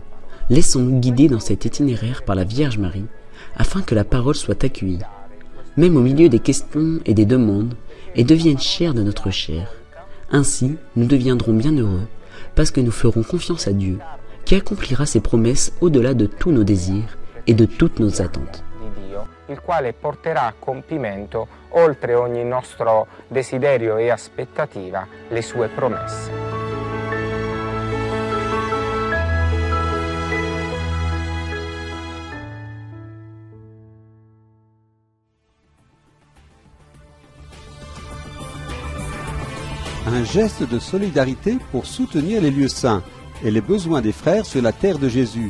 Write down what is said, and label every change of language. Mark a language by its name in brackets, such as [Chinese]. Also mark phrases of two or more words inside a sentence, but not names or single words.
[French] Laissons-nous guider dans cet itinéraire par la Vierge Marie, afin que la parole soit accueillie, même au milieu des questions et des demandes, et devienne chère de notre chair. Ainsi, nous deviendrons bien heureux, parce que nous ferons confiance à Dieu, qui accomplira ses promesses au-delà de tous nos désirs et de toutes nos attentes. [Italian] Il quale porterà a compimento, oltre ogni nostro desiderio e aspettativa, le sue promesse. [French] Un geste de solidarité pour soutenir les lieux saints et les besoins des frères sur la terre de Jésus.